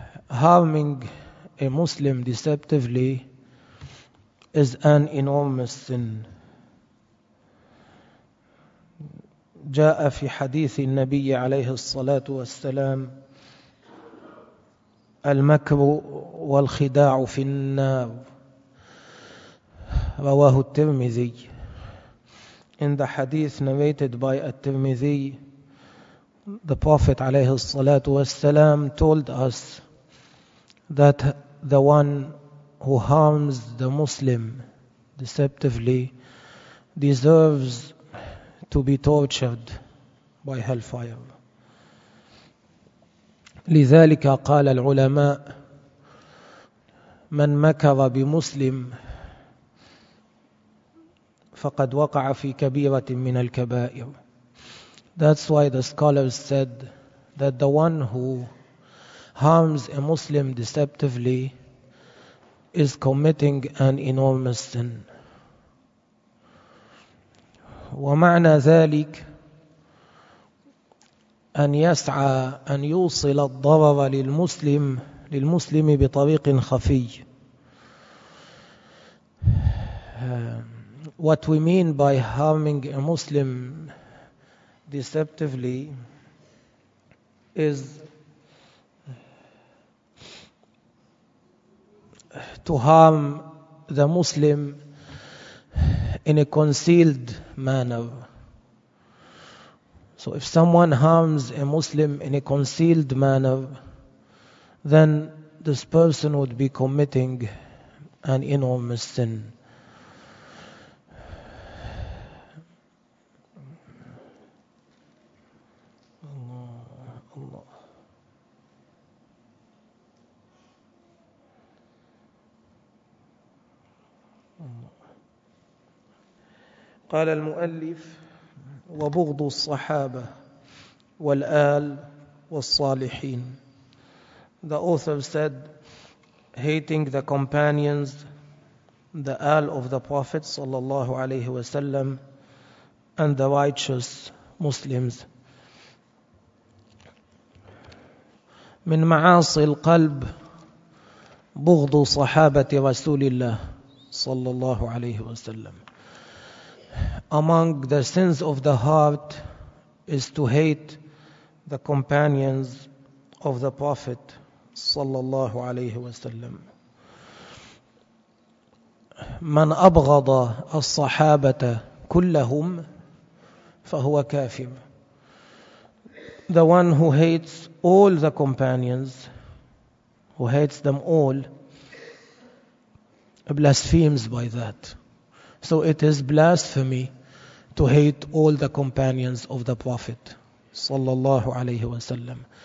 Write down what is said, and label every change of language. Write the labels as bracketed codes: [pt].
[en] Harming a Muslim deceptively is an enormous sin. [ar] جاء في حديث النبي عليه الصلاة والسلام: المكر والخداع في النار. رواه الترمذي. [en] In the hadith narrated by At-Tirmidhi, the Prophet [ar] عليه الصلاة والسلام [en] told us that the one who harms the Muslim deceptively deserves to be tortured by hellfire. [ar] لذلك قال العلماء: من مكر بمسلم فقد وقع في كبيرة من الكبائر. [en] That's why the scholars said that the one who harms a Muslim deceptively is committing an enormous sin. [ar] ومعنى ذلك أن يسعى أن يوصل الضرر للمسلم بطريق خفي. [en] What we mean by harming a Muslim deceptively is to harm the Muslim in a concealed manner. So if someone harms a Muslim in a concealed manner, then this person would be committing an enormous sin. [ar] قال المؤلف: وبغض الصحابة والآل والصالحين. [en] The author said, hating the companions, the آل of the Prophet [ar] صلى الله عليه وسلم, [en] and the righteous Muslims. [ar] من معاصي القلب بغض صحابة رسول الله صلى الله عليه وسلم. [en] Among the sins of the heart is to hate the companions of the Prophet sallallahu alayhi wa sallam. [ar] من أبغض الصحابة كلهم فهو كافر. [en] The one who hates all the companions, who hates them all, blasphemes by that. So it is blasphemy to hate all the companions of the Prophet [ar] صلى الله عليه وسلم.